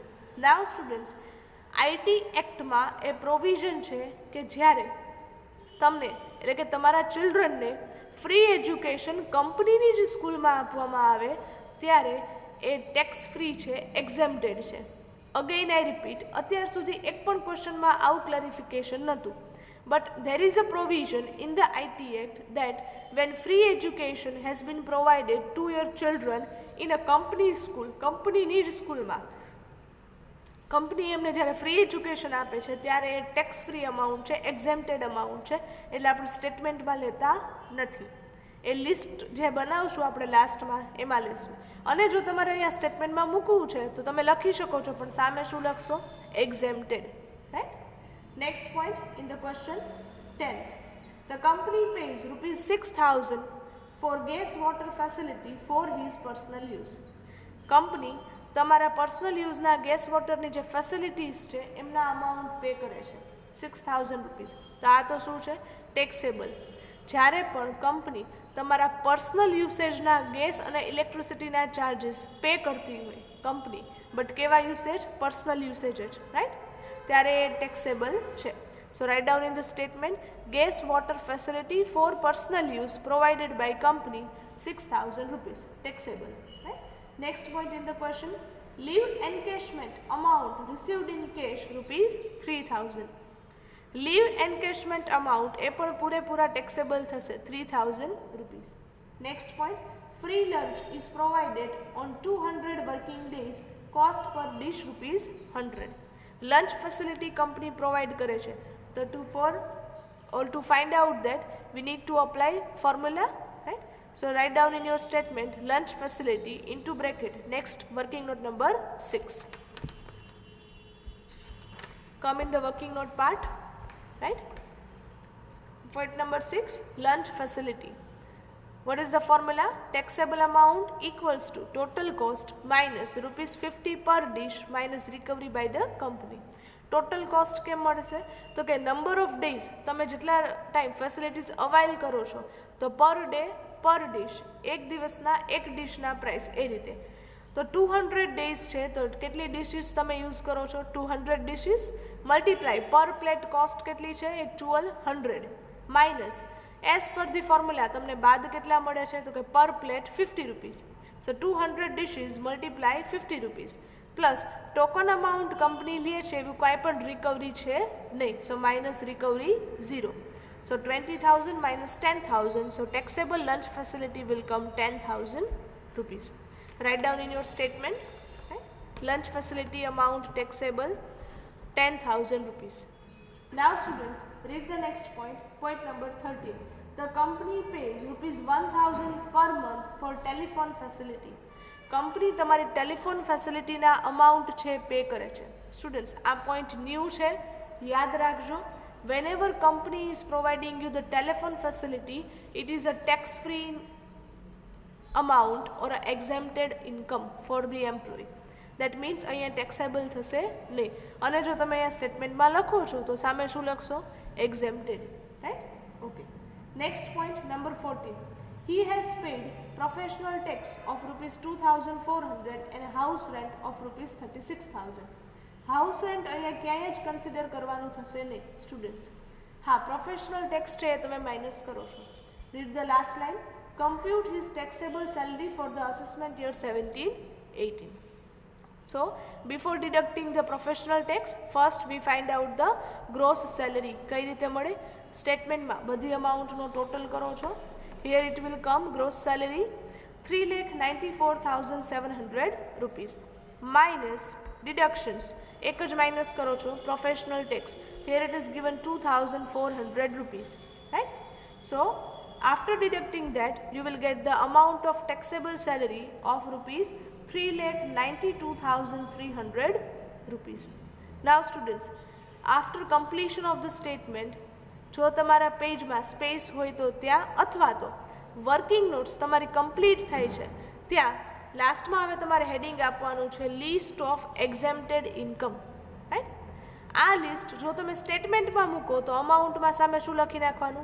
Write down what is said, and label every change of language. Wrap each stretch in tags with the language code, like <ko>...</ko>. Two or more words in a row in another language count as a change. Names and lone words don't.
<en>now students,</en> <gu>આઈટી એક્ટમાં એ પ્રોવિઝન છે કે જ્યારે તમને એટલે કે તમારા ચિલ્ડ્રનને</gu> <en>free education</en> <gu>કંપનીની જ સ્કૂલમાં આપવામાં આવે ત્યારે એ</gu> <en>tax free</en> <gu>છે, એક્ઝેમ્પ્ટેડ છે.</gu> <en>again I repeat,</en> <gu>અત્યાર સુધી એક પણ ક્વેશ્ચનમાં આવું ક્લેરિફિકેશન નહોતું.</gu> <en>But there is a provision in the IT Act that when free education has been provided to your children in a company school,</en> <gu>કંપનીની જ સ્કૂલમાં કંપની એમને જ્યારે</gu> <en>free education</en> <gu>આપે છે ત્યારે એ</gu> <en>tax free amount</en> <gu>છે,</gu> <en>exempted amount</en> <gu>છે, એટલે આપણે સ્ટેટમેન્ટમાં લેતા નથી. એ લિસ્ટ જે બનાવશું આપણે લાસ્ટમાં એમાં લેશું. અને જો તમારે અહીંયા સ્ટેટમેન્ટમાં મૂકવું છે તો તમે લખી શકો છો, પણ સામે શું લખશો?</gu> <en>Exempted. Right. Next point in the question 10th. The company pays ₹6,000 for gas water facility for his personal use.</en> <gu>કંપની તમારા પર્સનલ યુઝના ગેસ વોટરની જે ફેસિલિટીઝ છે એમના અમાઉન્ટ પે કરે છે ₹6,000. તો આ તો શું છે? ટેક્સેબલ. જ્યારે પણ કંપની તમારા પર્સનલ યુસેજના ગેસ અને ઇલેક્ટ્રિસિટીના ચાર્જીસ પે કરતી હોય કંપની, બટ કેવા યુસેજ?</gu> <en>personal usage</en> <gu>જ. રાઈટ. ત્યારે એ ટેક્સેબલ છે.</gu> <en>So write down in the statement gas water facility for personal use provided by company ₹6,000. Taxable. Next point in the question, leave encashment amount received in cash ₹3,000. Leave encashment amount</en> <gu>એ પણ પૂરેપૂરા ટેક્સેબલ થશે ₹3,000.</gu> <en>Next point, free lunch is provided on 200 working days, cost per dish ₹100. lunch facility</en> <gu>કંપની પ્રોવાઈડ કરે છે.</gu> <en>તો to find out that we need to apply formula, right? So write down in your statement lunch facility into bracket. Next working note number 6. Come in the working note part, right? Point number 6, lunch facility. What is the formula? Taxable amount equals to total cost minus ₹50 per dish minus recovery by the company. total cost</en> <gu>કેમ મળશે? તો કે</gu> <en>number of days</en> <gu>તમે જેટલા ટાઈમ ફેસિલિટીઝ અવાઇલ કરો છો તો</gu> <en>per day per dish,</en> <gu>એક દિવસના એક ડિશના પ્રાઇસ એ રીતે. તો 200 ડેઝ છે તો કેટલી ડિશિસ તમે યુઝ કરો છો? 200</gu> <en>dishes multiply per plate cost</en> <gu>કેટલી છે? એક્ચ્યુઅલ 100 માઇનસ</gu> <en>as per the formula</en> <gu>તમને બાદ કેટલા મળે છે? તો કે</gu> <en>per plate</en> <gu>₹50. સો 200</gu> <en>dishes multiply</en> <gu>₹50</gu> <en>plus token amount</en> <gu>કંપની લે છે એવું કાંઈ પણ રિકવરી છે નહીં.</gu> <en>So minus recovery 0. So 20,000 minus 10,000. So taxable lunch facility will come ₹10,000. Write down in your statement. Right? Lunch facility amount taxable ₹10,000. Now students, read the next point. Point number 13. The company pays ₹1,000 per month for telephone facility.</en> <gu>કંપની તમારી ટેલિફોન ફેસિલિટીના અમાઉન્ટ છે પે કરે છે. સ્ટુડન્ટ્સ આ પોઈન્ટ ન્યૂ છે, યાદ રાખજો.</gu> <en>Whenever company is providing you the telephone facility, it is a tax-free amount or a exempted income for the employee. That means</en> <gu>અહીંયા taxable થશે નહીં. અને જો તમે અહીંયા સ્ટેટમેન્ટમાં લખો છો તો સામે શું લખશો?</gu> <en>exempted. Right? Okay. Next point, number 14. He has paid professional tax of ₹2,400 and house rent of ₹36,000. house rent</en> <gu>અહીંયા ક્યાંય જ કન્સિડર કરવાનું થશે નહીં સ્ટુડન્ટ્સ. હા,</gu> <en>professional tax</en> <gu>છે એ તમે માઇનસ કરો છો.</gu> <en>Read the last line. Compute his taxable salary for the assessment year 17-18. So before deducting the professional tax first we find out the gross salary.</en> <gu>કઈ રીતે મળે? સ્ટેટમેન્ટમાં બધી અમાઉન્ટનો ટોટલ કરો છો.</gu> <en>here it will come gross salary 3,94,700 rupees minus deductions</en> <gu>એક જ માઇનસ કરો છો</gu> <en>professional tax. Here it is given 2,400 rupees, right. સો after deducting that you will get the amount of taxable salary of rupees 3,92,300 rupees. Now students, after completion of the statement,</en> <gu>જો તમારા પેજમાં સ્પેસ હોય તો ત્યાં અથવા તો</gu> <en>working notes</en> <gu>તમારી કમ્પ્લીટ થઈ છે ત્યાં લાસ્ટમાં હવે તમારે હેડિંગ આપવાનું છે</gu> <en>list of exempted income,</en> <gu>રાઈટ. આ લિસ્ટ જો તમે સ્ટેટમેન્ટમાં મૂકો તો અમાઉન્ટમાં સામે શું લખી નાખવાનું?</gu>